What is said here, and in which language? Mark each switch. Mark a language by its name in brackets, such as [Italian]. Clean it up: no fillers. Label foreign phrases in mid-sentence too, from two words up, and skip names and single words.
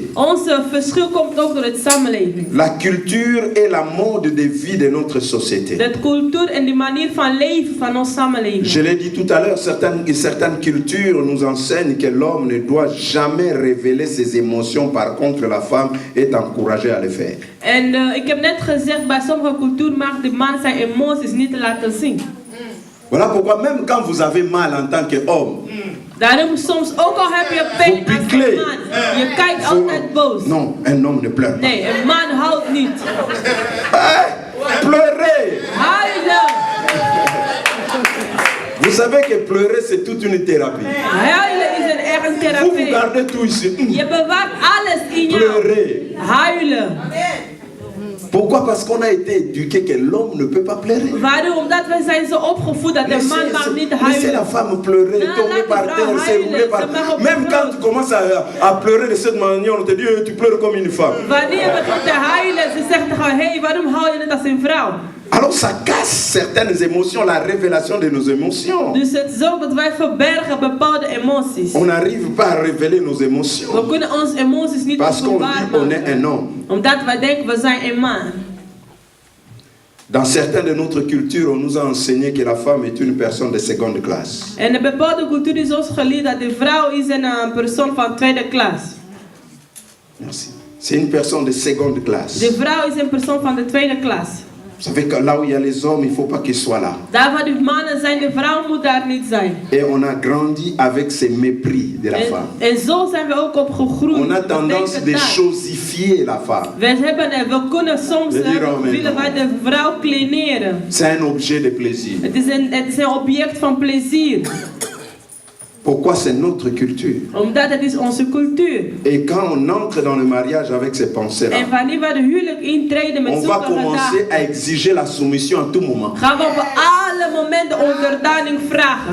[Dutch] Onze verschil komt ook door het samenleving. [French] La culture et la mode de vie de notre société. [Dutch] De cultuur en de manier van leven van onze samenleving. [French] Je l'ai dit tout à l'heure, certaines cultures nous enseignent que l'homme ne doit jamais révéler ses émotions. Par contre, la femme est encouragée à le faire. [Dutch] En ik heb net gezegd, bij sommige culturen mag de man zijn emoties niet laten zien. [French] Voilà pourquoi même quand vous avez mal en tant qu'homme, [Dutch] Daarom soms, ook al heb je pijn [French] Vous [Dutch] als [French] piclez. [Dutch] een man, je kijkt altijd boos. [French] non, un homme ne pleure pas. [Dutch] Nee, een man houdt niet. [French] Pleurer! [Dutch] Huilen! [French] Vous savez que pleurer c'est toute une thérapie. [Dutch] Huilen is een echt een [French] Vous [Dutch] therapie. [French] gardez tout ici. [Dutch] Je bewaart alles in jou. [French] Pleurer. [Dutch] Huilen. [French] Pourquoi? Parce qu'on a été éduqué que l'homme ne peut pas pleurer. [Dutch] Waarom? Omdat we zijn zo opgevoed dat de man mag niet [French] Laissez la [Dutch] huilen. [French] femme pleurer, Non, tomber la par [Dutch] vrouw [French] terre, se [Dutch] huilen, [French] rouler par [Dutch] ze mag op [French] Même [Dutch] de [French] quand [Dutch] grond. [French] tu commences à pleurer de cette manière, on te dit tu pleures comme une femme. [Dutch] Wanneer je begint te huilen, ze zegt gewoon, hé, waarom huil je net als een vrouw? [French] Alors ça casse certaines émotions, la révélation de nos émotions. [Dutch] Dus het zorgt dat wij verbergen bepaalde emoties. [French] On n'arrive pas à révéler nos émotions. [Dutch] We kunnen onze emoties niet [French] Parce qu'on [Dutch] openbaar [French] dit on est [Dutch] maken. [French] un homme. [Dutch] Omdat wij denken, we zijn een man. [French] Dans certaines de notre culture, on nous a enseigné que la femme est une personne de seconde classe. [Dutch] En in bepaalde cultuur is ons geleerd dat de vrouw is een persoon van tweede klas. [French] Merci. C'est une personne de seconde classe. [Dutch] De vrouw is een persoon van de tweede klas. [French] Vous savez que là où il y a les hommes, il ne faut pas qu'ils soient là. [Dutch] Daar waar de mannen zijn, de vrouw moet daar niet zijn. [French] Et on a grandi avec ce mépris de la femme. [Dutch] En zo zijn we ook opgegroeid. [French] On a [Dutch] We [French] tendance [Dutch] denken [French] de [Dutch] dat. [French] chosifier la femme. [Dutch] We kunnen soms [French] We dire en même [Dutch] willen wij de vrouw kleineren. [French] C'est un objet de plaisir. [Dutch] Het is een object van plezier. [French] Pourquoi? C'est notre culture. [Dutch] Omdat het is onze cultuur. [French] Et quand on entre dans le mariage avec ces pensées-là, [Dutch] En wanneer we de huwelijk intreden met [French] on va [Dutch] zulke [French] commencer [Dutch] gedachten, [French] à exiger la soumission à tout moment. [Dutch] gaan we op alle momenten onderdaning vragen.